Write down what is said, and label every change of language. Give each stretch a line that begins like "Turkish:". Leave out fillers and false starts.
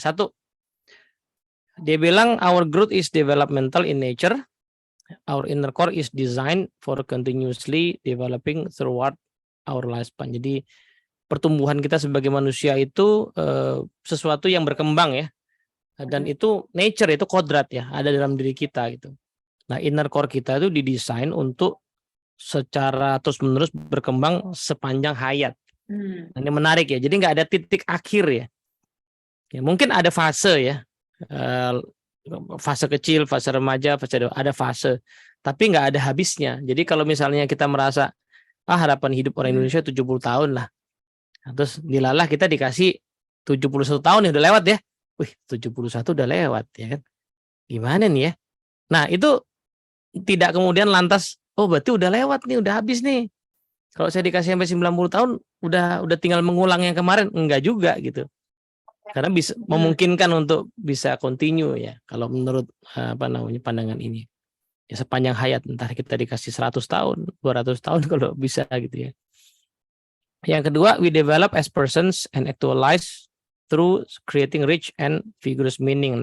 Indonesian: Satu, dia bilang
English: our growth is developmental in nature. Our inner core is designed for continuously developing throughout our lifespan.
Indonesian: Jadi pertumbuhan kita sebagai manusia itu sesuatu yang berkembang ya. Dan itu nature, itu kodrat ya, ada dalam diri kita gitu. Nah, inner core kita itu didesain untuk secara terus-menerus berkembang sepanjang hayat. Ini menarik ya. Jadi nggak ada titik akhir ya. Ya mungkin ada fase ya. Fase kecil, fase remaja, ada fase. Tapi nggak ada habisnya. Jadi kalau misalnya kita merasa harapan hidup orang Indonesia 70 tahun lah. Nah, terus dilalah kita dikasih 71 tahun ya udah lewat ya. 71 udah lewat ya kan. Gimana nih ya? Nah, itu tidak kemudian lantas berarti udah lewat nih, udah habis nih. Kalau saya dikasih sampai 90 tahun udah tinggal mengulang yang kemarin, enggak juga gitu. Karena bisa memungkinkan untuk bisa continue ya kalau menurut pandangan ini. Ya sepanjang hayat, entah kita dikasih 100 tahun, 200 tahun kalau bisa gitu ya. Yang kedua,
English: we develop as persons and actualize through creating rich and vigorous meaning.